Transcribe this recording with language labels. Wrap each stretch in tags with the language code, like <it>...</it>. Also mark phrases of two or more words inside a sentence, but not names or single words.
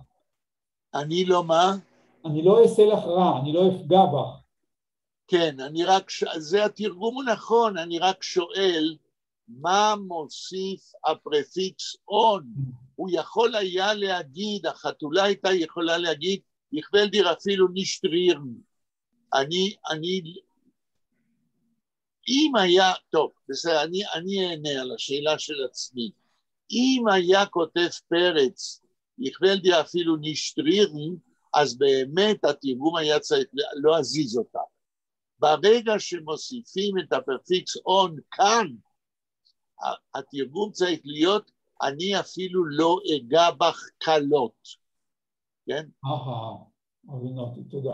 <he>אני לא מה? אני לא אעשה לך רע, אני לא אפגע בך. כן, זה התרגום הנכון, אני רק שואל, מה מוסיף הפרפיקס on? הוא יכול היה להגיד, החתולה הייתה יכולה להגיד,</he> <yi>ich will dir אפילו nicht rühren.</yi> <he>אם היה, טוב, בסדר, אני אענה על השאלה של עצמי. אם היה כותב פרץ,</he> <yi>ich will dir אפילו nicht rühren,</yi> <he>אז באמת התרגום היה צריך לא להזיז אותה. ברגע שמוסיפים את הפרפיקס on כאן, התרגום צריך להיות, אני אפילו לא אגע בך קלות. כן? אבינותי, תודה.</he>